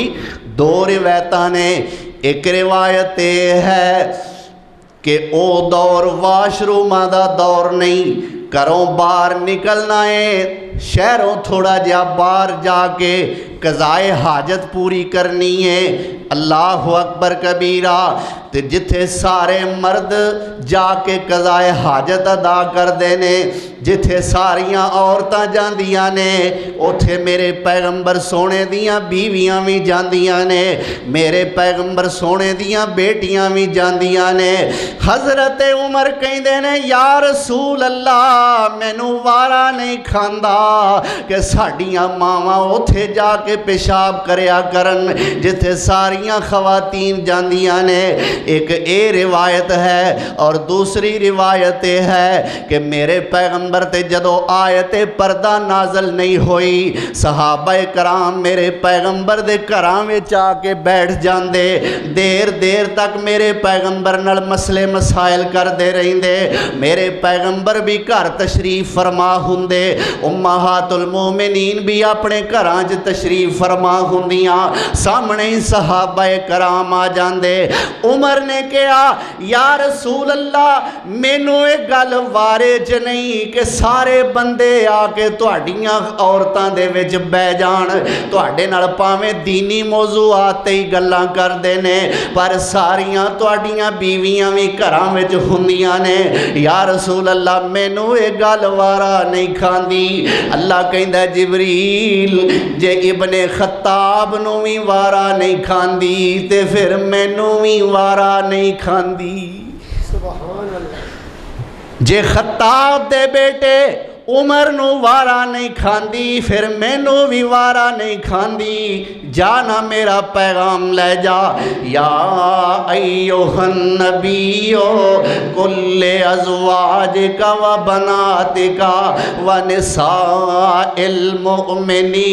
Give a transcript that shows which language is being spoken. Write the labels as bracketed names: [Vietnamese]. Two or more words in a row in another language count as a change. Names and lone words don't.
[Punjabi] 2 روایتاں نے، ایک روایت ہے کہ او دور واش رومہ دا دور نہیں، گھروں باہر نکلنا ہے، شہروں تھوڑا جہا باہر جا کے قضائے حاجت پوری کرنی ہے، [Arabic] اللہ اکبر کبیرہ، [Punjabi] تے جتھے سارے مرد جا کے قضائے حاجت ادا کر دینے، جتھے ساریاں عورتاں جاندیاں نے، اوتھے میرے پیغمبر سونے دیاں بیویاں بھی جاندیاں نے، میرے پیغمبر سونے دیاں بیٹیاں بھی جاندیاں نے۔ حضرت عمر کہندے نے [Arabic] یا رسول اللہ [Punjabi] مینوں وارا نہیں کھاندا کہ ساڈیاں ماواں اوتھے جا کے پیشاب کریا کرن جتھے ساریاں خواتین جاندیاں نے۔ ایک اے روایت ہے اور دوسری روایت ہے کہ میرے پیغمبر تے جدو آیت پردہ نازل نہیں ہوئی، صحابہ کرام میرے پیغمبر دے گھراں وچ آ کے بیٹھ جاندے، دیر دیر تک میرے پیغمبر نال مسئلے مسائل کر دے رہندے، میرے پیغمبر بھی گھر تشریف فرما ہوندے، [Arabic] امہات المومنین [Punjabi] بھی اپنے گھراں وچ تشریف فرما ہوندیاں، سامنے ہی صحابہ کرام آ جاندے۔ عمر نے کہا [Arabic] یا رسول اللہ [Punjabi] مینوں ایک گل وارے چ نہیں کہ سارے بندے آ کے تہاڈیاں عورتاں دے وچ بہ جان، تہاڈے نال پاویں دینی موضوعات تے ہی گلاں کردے نے پر ساریاں تہاڈیاں بیویاں وی گھراں وچ ہوندیاں نے، [Arabic] یا رسول اللہ [Punjabi] مینوں اے گل وارا نہیں کھاندی۔ اللہ کہندا جبریل جے ابن خطاب نوں وی وارا نہیں کھاندی تے پھر مینوں وی وارا نہیں کھاندی۔ [Arabic] سبحان اللہ۔ [Punjabi] جے خطاب دے بیٹے عمر نو وارا نہیں کھاندی پھر مینوں بھی وارا نہیں کھاندی، جانا میرا پیغام لے جا، یا [Arabic] ایوہ النبی کل ازواجک و بناتک و نساء المؤمنین